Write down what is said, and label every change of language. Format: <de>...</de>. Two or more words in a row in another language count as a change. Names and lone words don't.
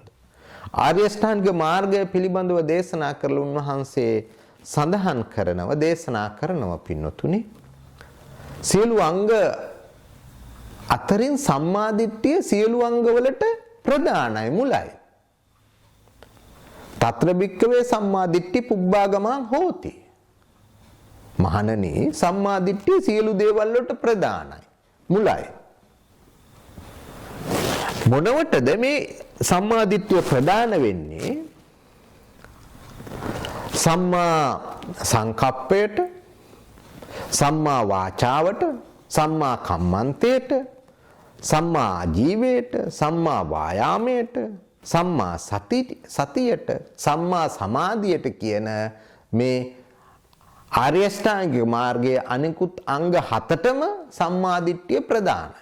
<si>ආර්ය අෂ්ටාංග මාර්ගය පිළිබඳව දේශනා කරලා උන්වහන්සේ සඳහන් කරනව දේශනා කරනව පින්නතුනි. සියලු අංග අතරින් සම්මාදිට්ඨිය සියලු අංගවලට ප්‍රධානයි මුලයි.</si> <pi>తත්‍ර භික්කවේ සම්මාදිට්ඨි පුබ්බාගමං හෝති.</pi> <si>මහණනි සම්මාදිට්ඨිය සියලු දේවල් වලට ප්‍රධානයි මුලයි. මොනවටද මේ සම්මාදිට්ඨිය ප්‍රධාන වෙන්නේ? සම්මා සංකප්පයට, සම්මා වාචාවට, සම්මා කම්මන්තයට, සම්මා ආජීවයට, සම්මා වායාමයට, සම්මා සතියට, සම්මා සමාධියට කියන මේ ආර්ය අෂ්ටාංගික මාර්ගයේ අනිකුත් අංග 7ටම සම්මාදිට්ඨිය ප්‍රධානයි.</si>